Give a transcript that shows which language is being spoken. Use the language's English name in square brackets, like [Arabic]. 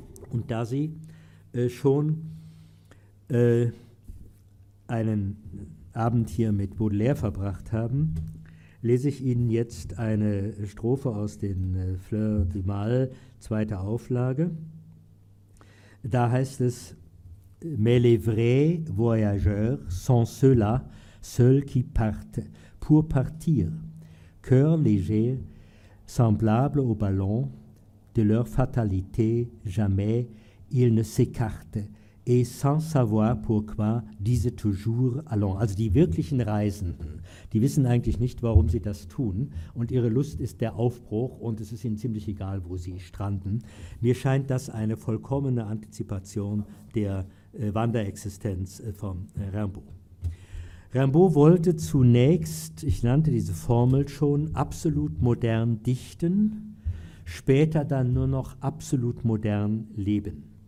[German] Und da Sie schon einen Abend hier mit Baudelaire verbracht haben, lese ich Ihnen jetzt eine Strophe aus den Fleurs du Mal, 2. Auflage. Da heißt es: [French] Mais les vrais voyageurs sont ceux-là, ceux qui partent pour partir, cœur léger, semblable au ballon, de leur fatalité jamais ils ne s'écartent, et sans savoir pourquoi diese toujours allons. [German] Also die wirklichen Reisenden, die wissen eigentlich nicht, warum sie das tun, und ihre Lust ist der Aufbruch und es ist ihnen ziemlich egal, wo sie stranden. Mir scheint das eine vollkommene Antizipation der Wanderexistenz von Rimbaud. Rimbaud wollte zunächst, ich nannte diese Formel schon, absolut modern dichten, später dann nur noch absolut modern leben.